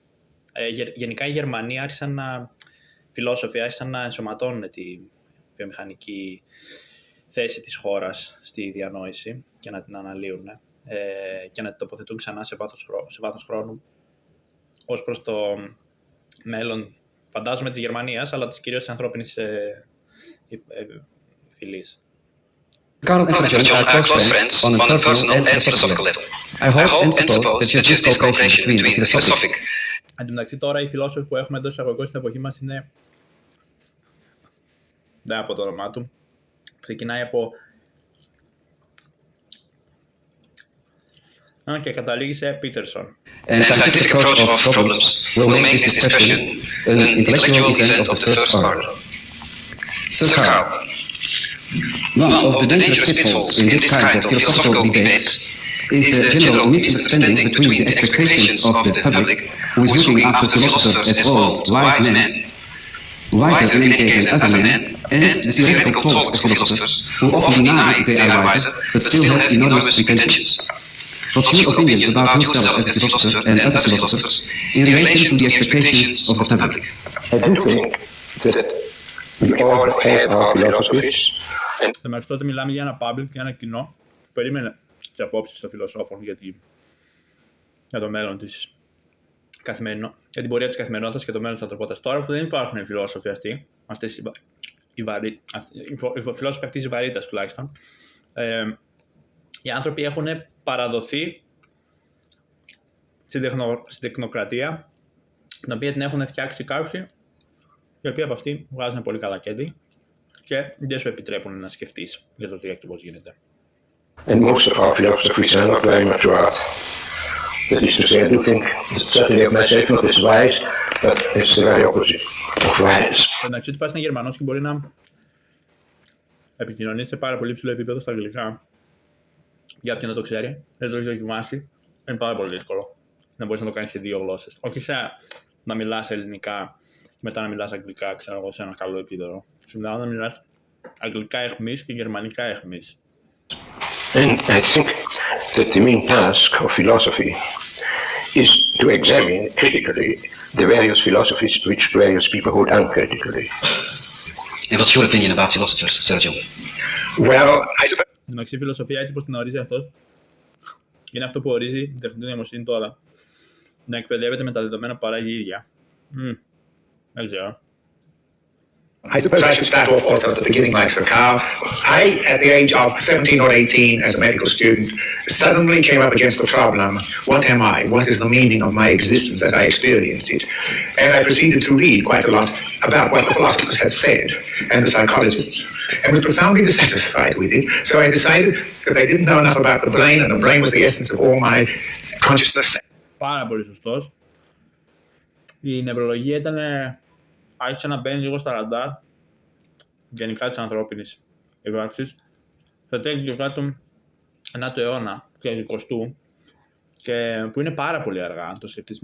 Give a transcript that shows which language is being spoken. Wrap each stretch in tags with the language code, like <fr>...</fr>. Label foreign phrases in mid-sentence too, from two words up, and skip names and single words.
<el>Γενικά οι Γερμανοί φιλόσοφοι άρχισαν να ενσωματώνουν τη βιομηχανική θέση της χώρας στη διανόηση και να την αναλύουν και να την τοποθετούν ξανά σε βάθος χρόνου ως προς το μέλλον, φαντάζομαι, της Γερμανίας, αλλά κυρίως της ανθρώπινης φυλής.</el> <en>Karl and Sir John are close friends on a personal and philosophical level. I hope and suppose that just this cooperation between the philosophic.</en> <el>Εν τω μεταξύ, τώρα οι φιλόσοφοι που έχουμε εντός εισαγωγικών στην εποχή μας είναι. Δεν από το όνομά του. Ξεκινάει από. Και καταλήγει σε Peterson.</el> <en>And scientific approach of problems will make this discussion an intellectual event of the first order. Sir Karl, one of the dangerous pitfalls in this kind of philosophical debates is the general misunderstanding between the expectations of the public, who is looking after philosophers as old, wise men, wiser in any case than other men, and the theoretical talks of philosophers, who often deny they are wiser, but still have enormous pretensions. What's your opinion about yourself as a philosopher and other philosophers in relation to the expectations of the public? I do think that we all have our philosophies.</en> <el>Μέχρι τότε μιλάμε για ένα public, για ένα κοινό που περίμενε τις απόψεις των φιλοσόφων για το μέλλον της για την πορεία της καθημερινότητας και το μέλλον της ανθρωπότητας. Τώρα που δεν υπάρχουν οι φιλόσοφοι αυτοί, οι φιλόσοφοι αυτής της βαρύτητας τουλάχιστον, οι άνθρωποι έχουν παραδοθεί στην τεχνοκρατία, την οποία την έχουν φτιάξει κάποιοι, οι οποίοι από αυτοί βγάζουν πολύ καλά κέρδη και δεν σου επιτρέπουν να σκεφτείς για το τι ακριβώς γίνεται.</el> <en>And most of our philosophies are not very much right. That is to say, I do think, certainly of myself, not as wise, but it's the very opposite of wise.</en> <el>Εντάξει, ότι πας είναι Γερμανός και μπορεί να επικοινωνεί σε πάρα πολύ ψηλό επίπεδο στα αγγλικά. Για όποιον δεν το ξέρει, δεν το έχει δοκιμάσει, είναι πάρα πολύ δύσκολο να μπορείς να το κάνεις σε δύο γλώσσες. Όχι να μιλάς ελληνικά και μετά να μιλάς αγγλικά, ξέρω εγώ, σε ένα καλό επίπεδο. Σου μιλάω να μιλάς αγγλικά εχμής και γερμανικά εχμής.</el> <en>And I think that the main task of philosophy is to examine critically the various philosophies which various people hold uncritically. And what's your opinion about philosophers, Sir John? Well, I suppose...</en> <el>Εντάξει, η φιλοσοφία, έτσι πως την ορίζει αυτός, είναι αυτό που ορίζει την τεχνητή νοημοσύνη τώρα. Να εκπαιδεύεται με τα δεδομένα που παράγει η ίδια. Δεν ξέρω.</el> <en>I suppose I should start off also at the beginning, like Sir Karl. I, at the age of 17 or 18 as a medical student, suddenly came up against the problem, what am I? What is the meaning of my existence as I experience it? And I proceeded to read quite a lot about what the philosophers had said and the psychologists, and was profoundly dissatisfied with it. So I decided that I didn't know enough about the brain, and the brain was the essence of all my consciousness.</en> <el>Πάρα πολύ σωστός. Η νευρολογία άρχισε να μπαίνει λίγο στα ραντάρ γενικά της ανθρώπινης ύπαρξης στο τέλος του 9ου αιώνα και του 20ου, και που είναι πάρα πολύ αργά αν το σκεφτείς.</el>